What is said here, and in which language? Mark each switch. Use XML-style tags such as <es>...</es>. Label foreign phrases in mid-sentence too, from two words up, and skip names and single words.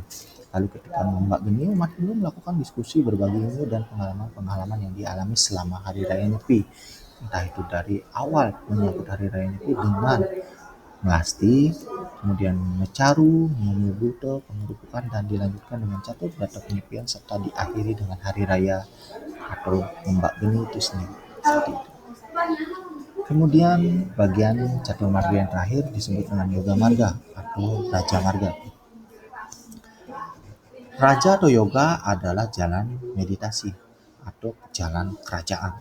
<id>Lalu ketika Gombak Geni, umat Hindu melakukan diskusi berbagi ilmu dan pengalaman-pengalaman yang dialami selama Hari Raya Nyepi. Entah itu dari awal menyambut Hari Raya Nyepi dengan melasti, kemudian mencaru, menyebut pengerupukan, dan dilanjutkan dengan catur berata penyepian serta diakhiri dengan Hari Raya atau Gombak Geni itu sendiri. Seperti itu. Kemudian bagian catur marga yang terakhir disebut dengan Yoga Marga atau Raja Marga. Raja atau yoga adalah jalan meditasi atau jalan kerajaan.</id>